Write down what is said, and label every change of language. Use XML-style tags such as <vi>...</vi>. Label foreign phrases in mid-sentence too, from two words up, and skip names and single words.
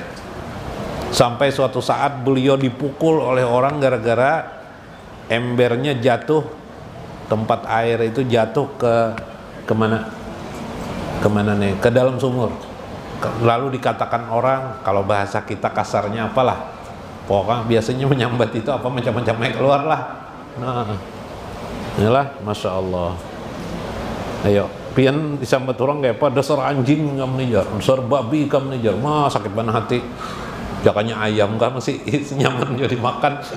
<id>Sampai suatu saat beliau dipukul oleh orang gara-gara embernya jatuh, tempat air itu jatuh kemana nih, ke dalam sumur. Lalu dikatakan orang, kalau bahasa kita kasarnya apalah, pokoknya biasanya menyambat itu apa macam-macamnya keluar lah. Nah, inilah</id> <ar>ما شاء الله.</ar> <id>Ayo pian disambat orang kayak apa, dasar anjing kamu nijar, dasar babi kamu nijar, mah sakit banget hati.</id> <bjn>Jakanya ayam kan masih nyaman jadi makan.</bjn>